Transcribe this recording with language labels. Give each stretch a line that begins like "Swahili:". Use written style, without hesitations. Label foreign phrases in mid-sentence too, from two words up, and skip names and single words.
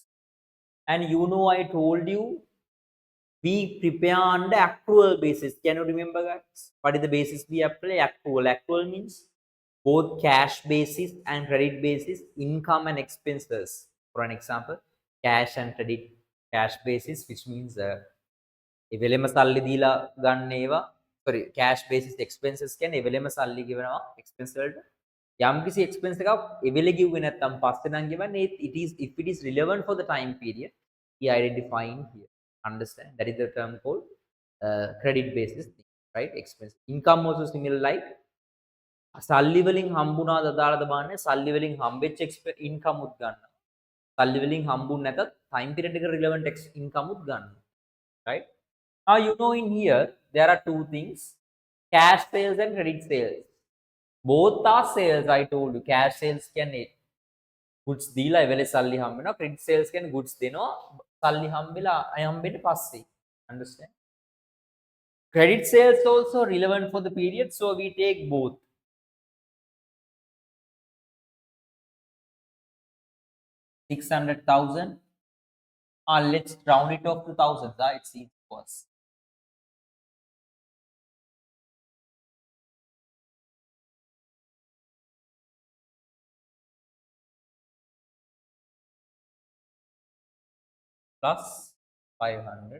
English: And I told you we prepare on the accrual basis. Can you remember, guys? What is the basis we apply? Accrual. Accrual means both cash basis and credit basis, income and expenses. For an example, cash and credit cash basis, which means
Sinhala: එවෙලෙම සල්ලි දීලා ගන්න ඒවා
English: sorry cash basis expenses
Sinhala: කියන්නේ එවෙලෙම සල්ලි ගෙවනවා expense වලට යම්කිසි expense එකක් එවෙලෙ ගෙව්වේ නැත්නම් පස්සේ නම් ගෙවන්නේ
English: it is if it is relevant for the time period we identifying here. Understand? That is the term called credit basis thing, right? Expense. Income also similar like
Sinhala: සල්ලි වලින් හම්බුණාද දාලාද බලන්නේ සල්ලි වලින් හම්බෙච්ච ඉන්කම් උත් ගන්න. සල්ලි වලින් හම්බුනේ නැතත්
English: time period
Sinhala: එක
English: relevant income
Sinhala: උත් ගන්න.
English: Right? Now you know in here there are two things, cash sales and credit sales. Both are sales. I told you cash sales
Sinhala: කියන්නේ goods දීලා ඒ වෙලේ සල්ලි හම්බ වෙනවා.
English: credit sales
Sinhala: කියන්නේ goods දෙනවා සල්ලි හම්බෙලා හම්බෙන්නේ පස්සේ.
English: Understand? Credit sales also relevant for the period, so we take both. 600,000. Let's round it off to thousands. It's easy for us. Plus 500.